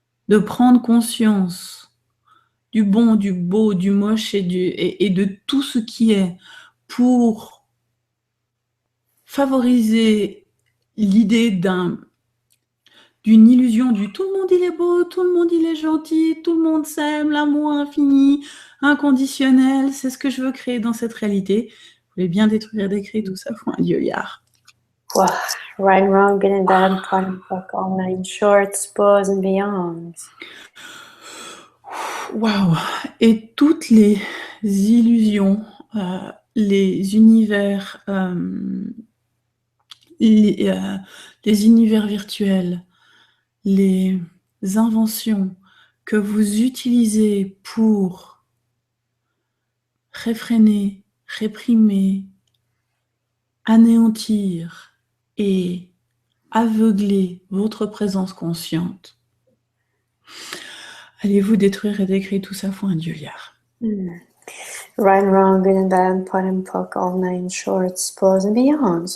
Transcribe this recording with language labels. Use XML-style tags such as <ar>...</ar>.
<fr>de prendre conscience du bon, du beau, du moche et de tout ce qui est pour favoriser l'idée d'une illusion du tout le monde il est beau, tout le monde il est gentil, tout le monde s'aime, l'amour infini, inconditionnel, c'est ce que je veux créer dans cette réalité. Vous voulez bien détruire des cris, tout ça, faut un lieuillard. Wow.</fr> <en>Right, wrong, good and bad, pot and pock, all nine shorts, pause and beyond. Waouh!</en> <fr>Et toutes les illusions, les univers, les univers virtuels, les inventions que vous utilisez pour réfréner, réprimer, anéantir et aveugler votre présence consciente. Allez-vous détruire et décrire tout ça, faut un lieuillard.</fr> <en>Right, wrong, good and bad, pot and pock, all nine shorts, pause and beyond.</en>